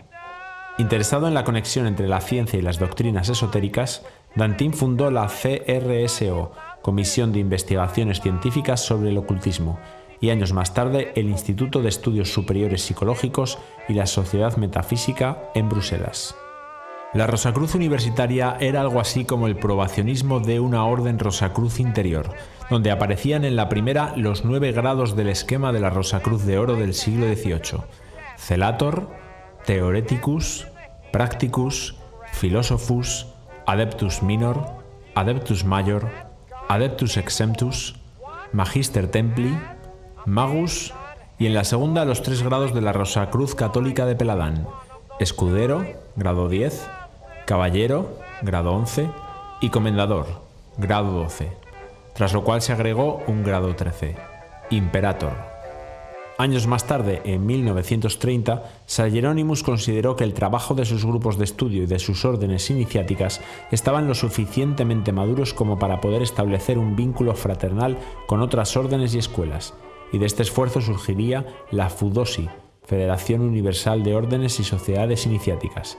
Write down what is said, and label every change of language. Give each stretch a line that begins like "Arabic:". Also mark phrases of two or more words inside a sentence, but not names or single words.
Spanish: Interesado en la conexión entre la ciencia y las doctrinas esotéricas, Dantin fundó la CRSO, Comisión de Investigaciones Científicas sobre el Ocultismo, y años más tarde el Instituto de Estudios Superiores Psicológicos y la Sociedad Metafísica en Bruselas. La Rosacruz Universitaria era algo así como el probacionismo de una orden Rosacruz interior, donde aparecían en la primera los 9 grados del esquema de la Rosacruz de Oro del siglo XVIII: Celator, Theoreticus, Practicus, Philosophus, Adeptus Minor, Adeptus Major, Adeptus Exemptus, Magister Templi, Magus, y en la segunda los 3 grados de la Rosacruz Católica de Péladan: Escudero, grado 10, Caballero, grado 11, y Comendador, grado 12, tras lo cual se agregó un grado 13, Imperator. Años más tarde, en 1930, Sir Hieronymus consideró que el trabajo de sus grupos de estudio y de sus órdenes iniciáticas estaban lo suficientemente maduros como para poder establecer un vínculo fraternal con otras órdenes y escuelas, y de este esfuerzo surgiría la FUDOSI, Federación Universal de Órdenes y Sociedades Iniciáticas.